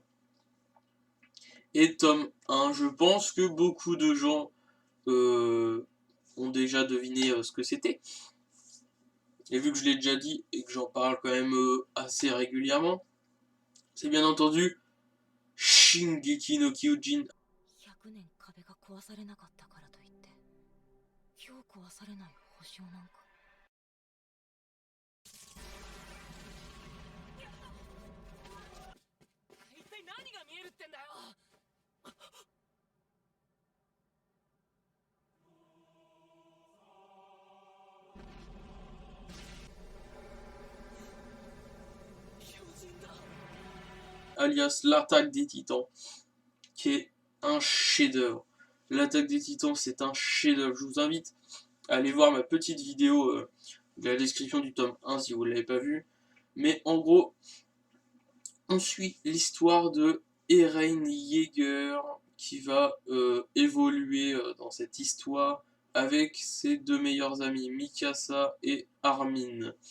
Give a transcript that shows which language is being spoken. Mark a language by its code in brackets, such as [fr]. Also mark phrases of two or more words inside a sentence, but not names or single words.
[fr] Et tome 1, je pense que beaucoup de gens ont déjà deviné ce que c'était. Et vu que je l'ai déjà dit et que j'en parle quand même assez régulièrement, c'est bien entendu Shingeki no Kyojin. [ja] 100年壁が壊されなかったからといって今日壊されない保証なんか一体何が見えるってんだよ。巨人だ。 [fr] Alias l'attaque des titans, qui est un chef-d'œuvre. L'attaque des titans, c'est un chef-d'œuvre. Je vous invite à aller voir ma petite vidéo de la description du tome 1 si vous ne l'avez pas vu. Mais en gros, on suit l'histoire de Eren Yeager qui va évoluer dans cette histoire avec ses deux meilleurs amis, Mikasa et Armin.